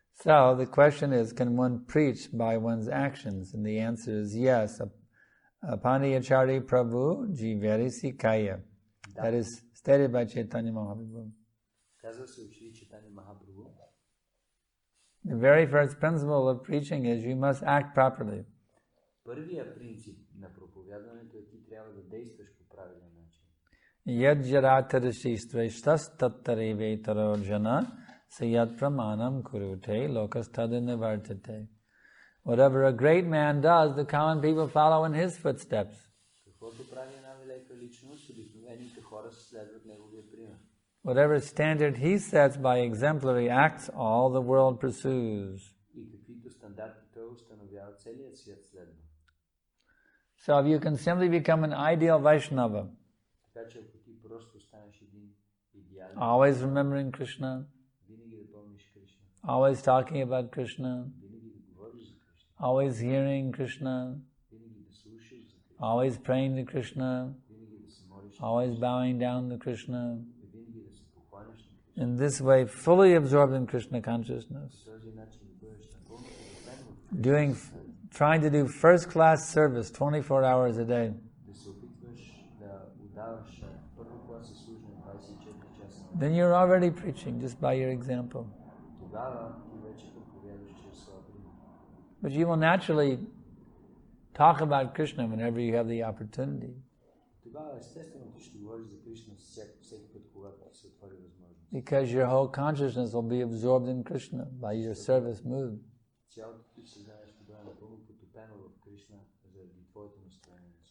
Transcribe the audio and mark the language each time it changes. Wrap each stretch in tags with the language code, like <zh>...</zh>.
<en>So the question is, can one preach by one's actions? And the answer is yes.</en> <sa>Apaniyachari Prabhu Jiveri Sikaya.</sa> <en>That is stated by Chaitanya Mahaprabhu.</en> <bg>Казва се учи Chaitanya Mahaprabhu.</bg> <en>The very first principle of preaching is you must act properly.</en> <bg>Първият принцип на проповядването е ти трябва да действаш по правилен начин.</bg> <sa>Yajjaratarishi shreshtas tattarive tarojana sayat pramanam kurute lokastadinivartate.</sa> <en>Whatever a great man does, the common people follow in his footsteps.</en> <bg>Каквото прави една велика личност, обикновените хора следват неговия пример.</bg> <en>Whatever standard he sets by exemplary acts, all the world pursues.</en> <bg>И каквито стандарти той установява, целият свят следва.</bg> <en>So if you can simply become an ideal Vaishnava,</en> <bg>Така че ако ти просто станеш един идеален,</bg> <en>always remembering Krishna,</en> <bg>винаги да помниш Кришна,</bg> <en>always talking about Krishna,</en> <bg>винаги да говориш за Кришна,</bg> <en>always hearing Krishna,</en> <bg>винаги да слушаш за Кришна,</bg> <en>always praying to Krishna,</en> <bg>винаги да се молиш,</bg> <en>always bowing down to Krishna.</en> <bg>винаги да се покланяш на Кришна.</bg> <en>In this way, fully absorbed in Krishna consciousness,</en> <bg>По този начин да бъдеш напълно удовлетворен,</bg> <en>trying to do first-class service 24 hours a day.</en> <bg>да се опитваш да отдаваш първо клас служение 24 часа.</bg> <en>Then you're already preaching just by your example.</en> <bg>Тогава ти вече проповядваш чрез своя пример.</bg> <en>But you will naturally talk about Krishna whenever you have the opportunity.</en> <bg>Тогава естествено ти ще говориш за Кришна всеки път, когато ти се отвори възможност.</bg> <en>Because your whole consciousness will be absorbed in Krishna by your service mood.</en> <bg>Цялото ти съзнание ще бъде напълно потопено в Кришна заради твоето настроение.</bg>